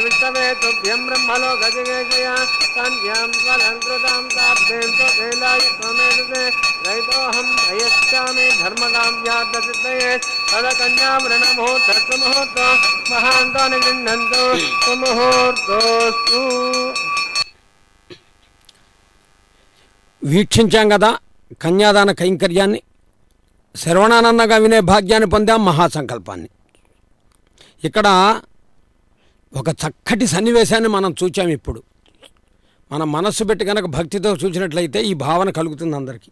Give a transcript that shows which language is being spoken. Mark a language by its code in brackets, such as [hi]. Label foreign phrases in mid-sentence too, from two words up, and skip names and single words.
[sa] विष्णवे तुभ्यं ब्रह्मलोकजिगेशया कन्यां स्वलङ्कृतां ताभ्यं स्वशैलाय त्वमेतसे रहितोऽहं प्रयच्छामि धर्मकाम्यार्थसिद्धये तदकन्यावरणमुहूर्तस्वमुहूर्तो महान्तानि गृह्णन्तु सुमुहूर्तोऽस्तु। [te] వీక్షించాం కదా కన్యాదాన కైంకర్యాన్ని, శ్రవణానందంగా వినే భాగ్యాన్ని పొందాం, మహాసంకల్పాన్ని. ఇక్కడ ఒక చక్కటి సన్నివేశాన్ని మనం చూచాం. ఇప్పుడు మన మనస్సు పెట్టి కనుక భక్తితో చూసినట్లయితే ఈ భావన కలుగుతుంది అందరికీ.